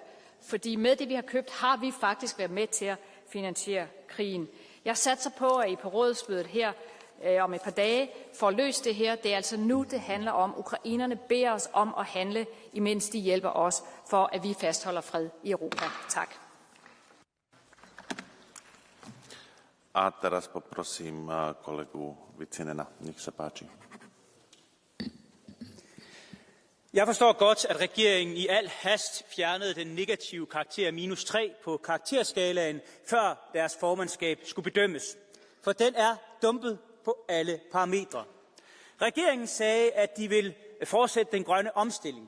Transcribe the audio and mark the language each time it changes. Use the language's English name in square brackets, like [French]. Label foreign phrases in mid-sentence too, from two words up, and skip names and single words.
[Danish] Fordi med det, vi har købt, har vi faktisk været med til at finansiere krigen. Jeg satser på, at I på rådsmødet her om et par dage får løst det her. Det er altså nu, det handler om. Ukrainerne beder os om at handle, imens de hjælper os, for at vi fastholder fred i Europa. Tak. [Slovak] A teraz poprosím kolegu Vicinena. Nech sa páči. [Danish] Jeg forstår godt, at regeringen i al hast fjernede den negative karakter -3 på karakterskalaen, før deres formandskab skulle bedømmes. For den er dumpet på alle parametre. Regeringen sagde, at de vil fortsætte den grønne omstilling.